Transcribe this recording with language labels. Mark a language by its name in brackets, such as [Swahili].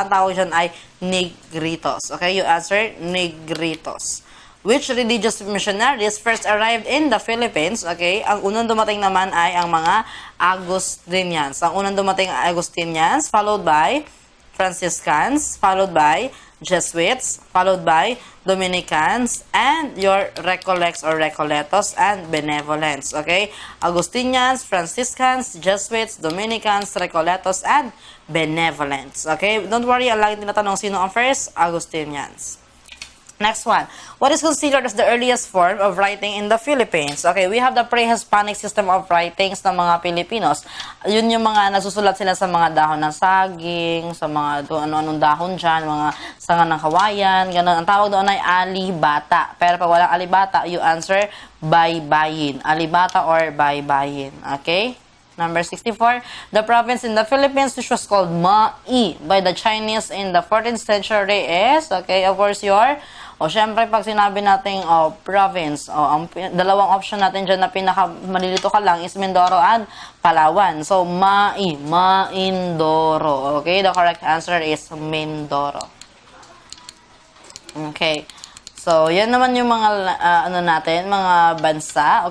[Filipino] Ang tawag dyan ay Negritos. [English] Okay, you answer Negritos. Which religious missionaries first arrived in the Philippines? [Filipino] Okay, ang unang dumating naman ay ang mga Agustinians. Ang unang dumating ay [English] Agustinians, followed by Franciscans, followed by Jesuits, followed by Dominicans, and your Recollects or Recoletos and Benevolents. Okay? Agustinians, Franciscans, Jesuits, Dominicans, Recoletos, and Benevolents. Okay? Don't worry, [Filipino] ang lagi tinatanong sino ang first? [English] Agustinians. Next one. What is considered as the earliest form of writing in the Philippines? Okay, we have the pre-Hispanic system of writings [Filipino] ng mga Pilipinos. Yun yung mga nasusulat sila sa mga dahon ng saging, sa mga ano-anong dahon dyan, mga sanga ng kawayan, gano'n. Ang tawag doon ay alibata. Pero pag walang alibata, [English] you answer baybayin. [Filipino] Alibata or baybayin. Okay? [English] Number 64, the province in the Philippines which was called Mai by the Chinese in the 14th century is, okay, of course, [Filipino] syempre, pag sinabi natin, province, ang dalawang option natin dyan na pinakamalilito ka lang [English] is Mindoro and Palawan. So, Mai, Maindoro. Okay, the correct answer is Mindoro. Okay. [Filipino] So, yan naman yung mga, mga bansa.